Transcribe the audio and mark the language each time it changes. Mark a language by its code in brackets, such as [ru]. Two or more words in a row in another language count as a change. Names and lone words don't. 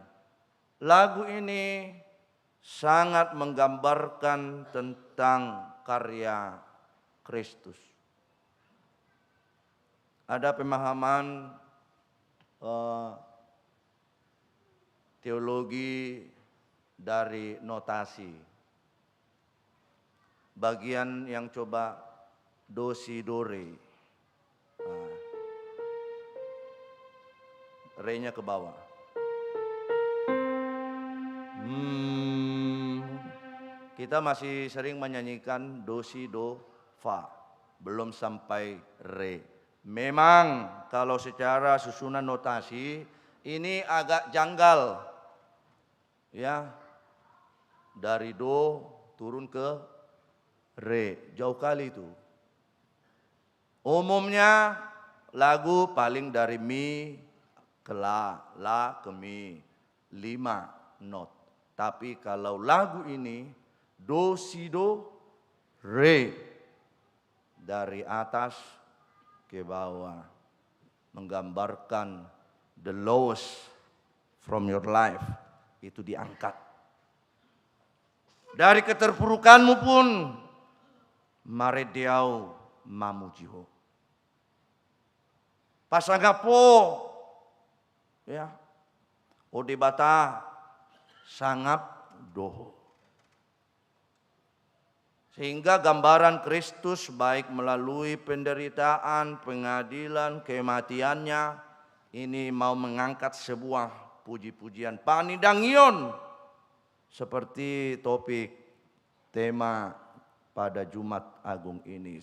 [id] Lagu ini sangat menggambarkan tentang karya Kristus. Ada pemahaman teologi dari notasi. Bagian yang coba do si do re. Re-nya ke bawah. Kita masih sering menyanyikan do si do fa. Belum sampai re. Memang kalau secara susunan notasi ini agak janggal. Ya. Dari do turun ke re, jauh kali itu. Umumnya lagu paling dari mi ke la ke mi, 5 not. Tapi kalau lagu ini do si do re, dari atas ke bawah, menggambarkan [en] the lowest from your life, [id] itu diangkat. Dari keterpurukanmu pun [bbc] marediau mamujiho. Pasangapo ya ode bata sangap doho. [id] Sehingga gambaran Kristus baik melalui penderitaan, pengadilan, kematiannya ini mau mengangkat sebuah puji-pujian panidangion seperti topik tema pada Jumat Agung ini.